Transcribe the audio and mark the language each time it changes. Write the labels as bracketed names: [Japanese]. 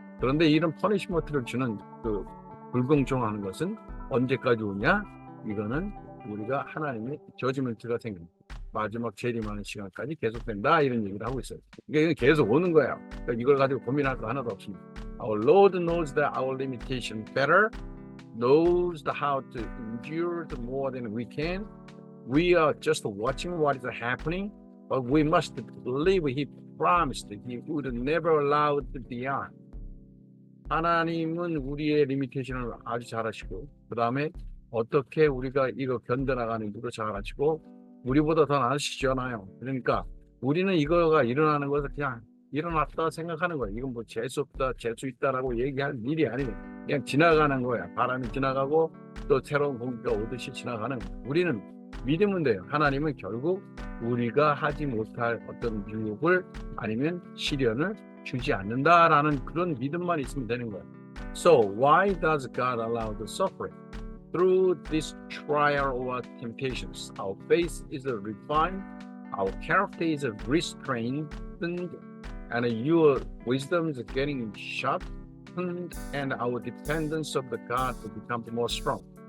[Korean] 그런데 이런 퍼니시먼트를 주는 그 불공정하는 것은 언제까지 오냐? 이거는 우리가 하나님의 저지먼트가 생깁니다. 마지막 재림하는 시간까지 계속된다 이런 얘기를 하고 있어요. 이게 계속 오는 거예요. 그러니까 이걸 가지고 고민할 거 하나도 없습니다. [English] Our Lord knows that our limitation better, knows how to endure more than we can. We are just watching what is happening, but we must believe promised he would never allow it beyond. [Korean] 하나님은 우리의 리미테이션을 아주 잘 아시고 그 다음에 어떻게 우리가 이거 견뎌나가는지도 잘 아시고 우리보다 더 나으시잖아요. 그러니까 우리는 이거가 일어나는 것을 그냥 일어났다 생각하는 거예요. 이건 뭐 재수 없다, 재수 있다라고 얘기할 일이 아니고 그냥 지나가는 거야. 바람이 지나가고 또 새로운 공기가 오듯이 지나가는 거예요. 우리는 믿으면 돼요. 하나님은 결국 우리가 하지 못할 어떤 유혹을 아니면 시련을 주지 않는다라는 그런 믿음만 있으면 되는 거예요. [English] So why does God allow the suffering? Through this trial or temptations, our faith is refined, our character is restrained, and your wisdom is getting sharpened, and our dependence of the God to become more strong.